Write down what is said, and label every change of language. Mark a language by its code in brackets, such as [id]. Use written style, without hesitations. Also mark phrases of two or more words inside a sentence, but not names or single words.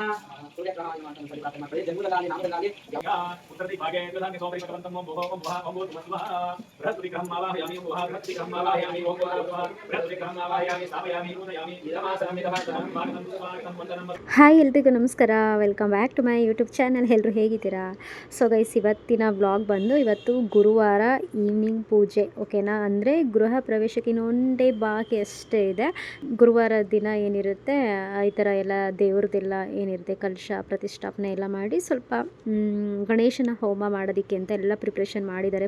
[sa] सूर्यग्रहाय मातरं परिपातम प्रति जन्मदलानि नामदलानि उत्तरदि भागे प्रधाने सोमरि भगवन्तं ओम भुवः ओम भुवः ओम भूर्भुवः बृहस्पतिग्रहं आवाहयामि ओम भुवः बृहस्पतिग्रहं आवाहयामि ओम भुवः बृहस्पतिग्रहं आवाहयामि स्थापयामि पूजयामि इदमासनं स्वागतं स्वागतं वन्दनं. [kn] ಹಾಯ್ ಎಲ್ರಿಗೂ ನಮಸ್ಕಾರ, [en] welcome back to my YouTube channel. [kn] ಎಲ್ಲರೂ ಹೇಗಿದ್ದೀರಾ? [en] so guys, [kn] ಇವತ್ತಿನ ವ್ಲಾಗ್ ಬಂದು ಇವತ್ತು ಗುರುವಾರ ಈವ್ನಿಂಗ್ ಪೂಜೆ, ಓಕೆನಾ. ಅಂದರೆ ಗೃಹ ಪ್ರವೇಶಕ್ಕೆ ಇನ್ನೊಂದೇ ಬಾಕಿ ಅಷ್ಟೇ ಇದೆ. ಗುರುವಾರ ದಿನ ಏನಿರುತ್ತೆ ಈ ಥರ ಎಲ್ಲ ದೇವ್ರದ್ದೆಲ್ಲ ಏನಿರುತ್ತೆ ಕಲಶ ಪ್ರತಿಷ್ಠಾಪನೆ ಎಲ್ಲ ಮಾಡಿ ಸ್ವಲ್ಪ ಗಣೇಶನ ಹೋಮ ಮಾಡೋದಕ್ಕೆ ಅಂತ ಎಲ್ಲ ಪ್ರಿಪ್ರೇಷನ್ ಮಾಡಿದ್ದಾರೆ.